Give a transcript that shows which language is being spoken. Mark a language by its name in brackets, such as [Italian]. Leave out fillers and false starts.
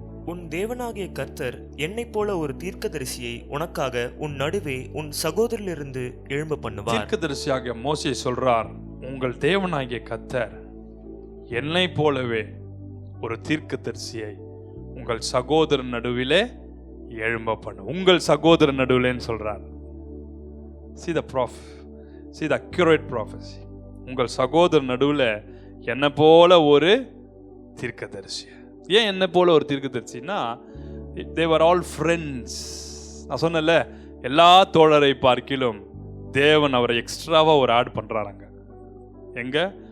[Tamil] உன் தேவனாகிய கர்த்தர் என்னைப் போல ஒரு தீர்க்கதரிசியை உனக்காக உன் நடுவே உன் சகோதரிலிருந்து எழும்ப பண்ணுவார். தீர்க்கதரிசியாகிய மோசே சொல்றார், உங்கள் தேவனாகிய கர்த்தர் என்னை போலவே ஒரு தீர்க்கதரிசியை உங்கள் சகோதரன் நடுவிலே எழும்ப பண்ணு. உங்கள் சகோதரன் நடுவிலேன்னு சொல்றார். [English] See the accurate prophecy. [Tamil] உங்கள் சகோதரன் நடுவில் என்ன போல ஒரு தீர்க்கதரிசி. ஏன் என்ன போல ஒரு தீர்க்கதரிசின்னா, [English] they were all friends. [Tamil] நான் சொன்னல, எல்லா தோழரை பார்க்கிலும் தேவன் அவரை எக்ஸ்ட்ராவா ஒரு ஆட் பண்றாங்க. எங்க?